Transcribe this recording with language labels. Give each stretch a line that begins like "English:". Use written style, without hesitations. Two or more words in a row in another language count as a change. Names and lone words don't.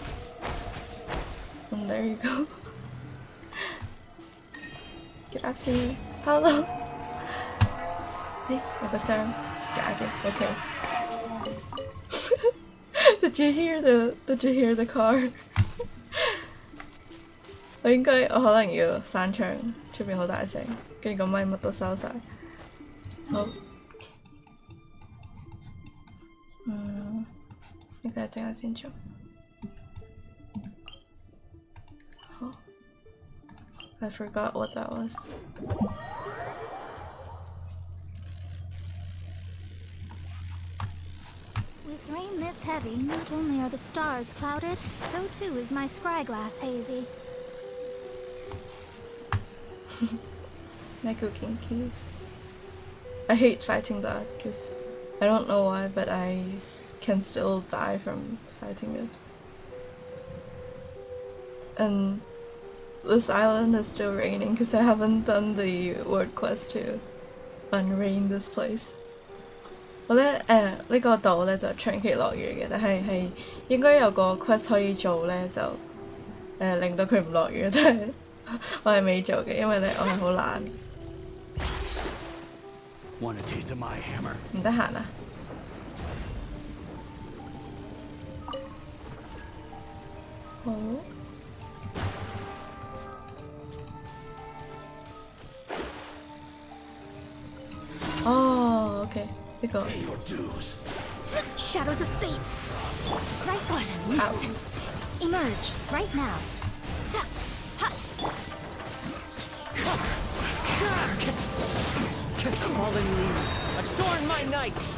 English: And there you go. Get after me. Hello! Hey, what's the sound? Got it. Okay. Did you hear the car?
Cantonese: 我可能要閂窗，出邊好大聲，跟住個咪乜都收晒。好，呢個陣間先做。
English: 好 I forgot what that was. With rain this heavy, not only are the stars clouded, so too is my scryglass hazy. My cooking key. I hate fighting that because I don't know why, but I can still die from fighting it. And this island is still raining because I haven't done the word quest to unrain this place.
Cantonese: 我咧呢個島咧就長期落雨嘅，但係應該有個 quest 可以做咧，就令到佢唔落雨，但係我係未做嘅，因為咧我係好懶。唔得閒啊！好。哦 ，OK。
English: Shadows of fate! Right, what a nuisance! Emerge, right now! Fallen leaves, adorn my night!